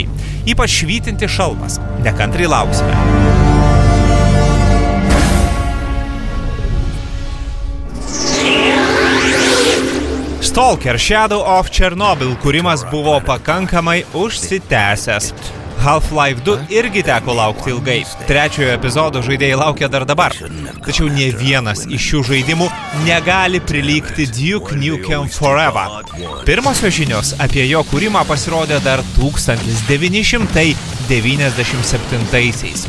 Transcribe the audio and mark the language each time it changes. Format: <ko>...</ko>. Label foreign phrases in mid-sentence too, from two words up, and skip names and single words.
<lt>Ypač švytinti šalmas. Nekantriai lauksime. Stalker Shadow of Chernobyl kūrimas buvo pakankamai užsitęsęs. Half-Life 2 irgi teko laukti ilgai. Trečiojo epizodo žaidėjai laukia dar dabar. Tačiau ne vienas iš šių žaidimų negali prilygti Duke Nukem Forever. Pirmosios žinios apie jo kūrimą pasirodė dar 1997-aisiais.</lt>